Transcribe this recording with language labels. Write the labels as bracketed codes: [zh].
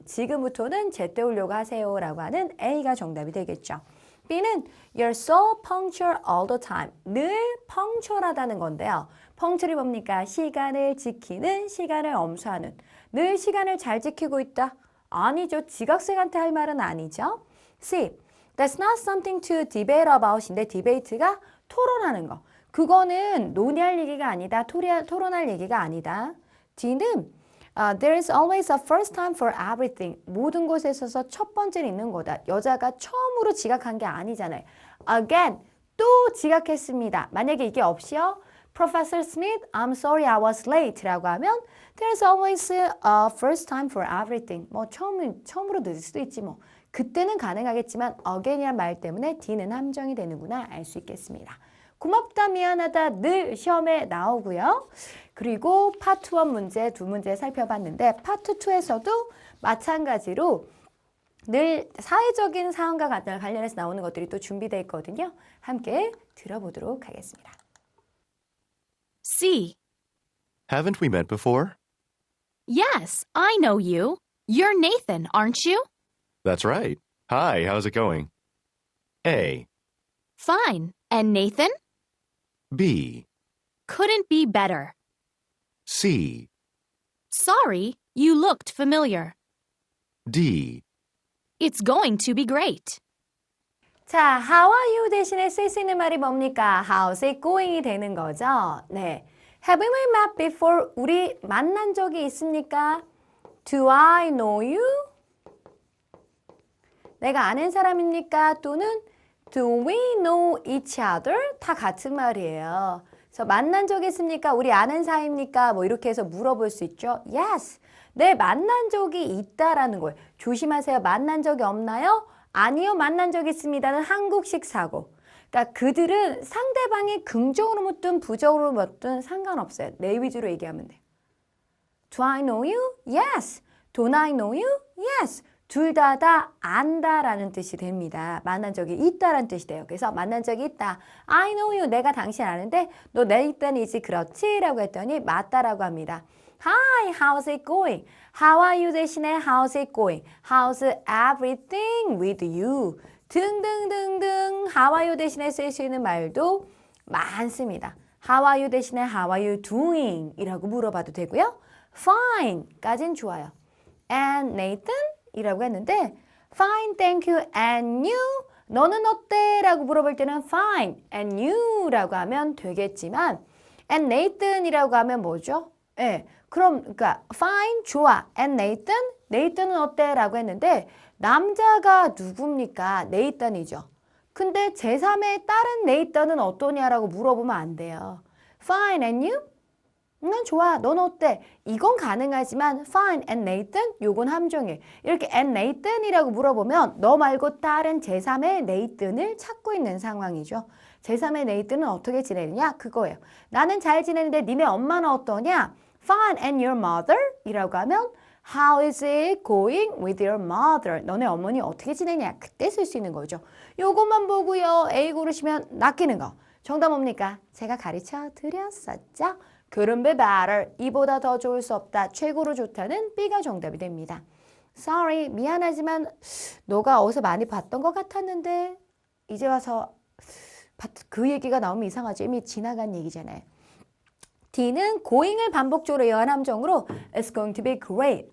[ko] 지금부터는 제때 오려고 하세요 라고 하는 A가 정답이 되겠죠. [en] B는 You're so punctual all the time. [ko] 늘 펑츄얼하다는 건데요. 펑츄얼이 뭡니까? 시간을 지키는, 시간을 엄수하는. 늘 시간을 잘 지키고 있다? 아니죠. 지각생한테 할 말은 아니죠. [en] C. That's not something to debate about [ko] 인데 디베이트가 토론하는 거. 그거는 논의할 얘기가 아니다. 토론할 얘기가 아니다. [en] D는 There is always a first time for everything. [ko] 모든 곳에 있어서 첫 번째는 있는 거다. 여자가 처음으로 지각한 게 아니잖아요. Again, 또 지각했습니다. 만약에 이게 없이요. [en] Professor Smith, I'm sorry I was late [ko] 라고 하면 [en] There's always a first time for everything. [ko] 뭐 처음으로 늦을 수도 있지 뭐. 그때는 가능하겠지만 again이란 말 때문에 D는 함정이 되는구나 알 수 있겠습니다. 고맙다, 미안하다 늘 시험에 나오고요. 그리고 파트 1 문제, 두 문제 살펴봤는데 파트 2에서도 마찬가지로 늘 사회적인 사안과 관련해서 나오는 것들이 또 준비되어 있거든요. 함께 들어보도록 하겠습니다. [en] C. Haven't we met before? Yes, I know you. You're Nathan, aren't you? That's right. Hi, how's it going? A. Fine. And Nathan? B. Couldn't be better. C. Sorry, you looked familiar. D. It's going to be great. [ko] 자, [en] how are you [ko] 대신에 쓸 수 있는 말이 뭡니까? [en] How's it going [ko] 이 되는 거죠. [en] 네. Have we met before? [ko] 우리 만난 적이 있습니까? [en] Do I know you? [ko] 내가 아는 사람입니까? 또는 [en] Do we know each other? [ko] 다 같은 말이에요. 그래서 만난 적 있습니까? 우리 아는 사이입니까? 뭐 이렇게 해서 물어볼 수 있죠. [en] Yes. [ko] 네, 만난 적이 있다라는 거예요. 조심하세요. 만난 적이 없나요? 아니요, 만난 적 있습니다는 한국식 사고. 그러니까 그들은 상대방이 긍정으로 묻든 부정으로 묻든 상관없어요. 내 위주로 얘기하면 돼요. [en] Do I know you? Yes. Don't I know you? Yes. [ko] 둘 다 안다라는 뜻이 됩니다. 만난 적이 있다라는 뜻이 돼요. 그래서 만난 적이 있다. [en] I know you. [ko] 내가 당신 아는데 너 내일단이지 그렇지? 라고 했더니 맞다라고 합니다. [en] Hi, how's it going? How are you [ko] 대신에 [en] how's it going? How's everything with you? [ko] 등등등등 [en] How are you [ko] 대신에 쓸 수 있는 말도 많습니다. [en] How are you [ko] 대신에 [en] How are you doing? [ko] 이라고 물어봐도 되고요. [en] Fine [ko] 까진 좋아요. [en] And Nathan? [ko] 이라고 했는데 [en] Fine, thank you. And you? [ko] 너는 어때? 라고 물어볼 때는 Fine. [en] And you? [ko] 라고 하면 되겠지만 [en] And Nathan [ko] 이라고 하면 뭐죠? 예, 그럼 그러니까 Fine, 좋아. [en] And Nathan? [ko] Nathan은 어때? 라고 했는데 남자가 누굽니까? Nathan이죠. 근데 제3의 다른 Nathan은 어떠냐라고 물어보면 안 돼요. [en] Fine, and you? [ko] 난 좋아. 넌 어때? 이건 가능하지만 [en] fine and Nathan? [ko] 요건 함정이에요. 이렇게 [en] and Nathan [ko] 이라고 물어보면 너 말고 다른 제3의 Nathan을 찾고 있는 상황이죠. 제3의 Nathan은 어떻게 지내느냐? 그거예요. 나는 잘 지내는데 니네 엄마는 어떠냐? [en] Fine and your mother? [ko] 이라고 하면 [en] How is it going with your mother? [ko] 너네 어머니 어떻게 지내냐? 그때 쓸 수 있는 거죠. 요것만 보고요. A 고르시면 낚이는 거. 정답 뭡니까? 제가 가르쳐 드렸었죠. [en] couldn't be better. [ko] 이보다 더 좋을 수 없다. 최고로 좋다는 B가 정답이 됩니다. Sorry, 미안하지만 너가 어디서 많이 봤던 것 같았는데 이제 와서 그 얘기가 나오면 이상하죠. 이미 지나간 얘기잖아요. D는 going을 반복적으로 이어한 함정으로 [en] It's going to be great.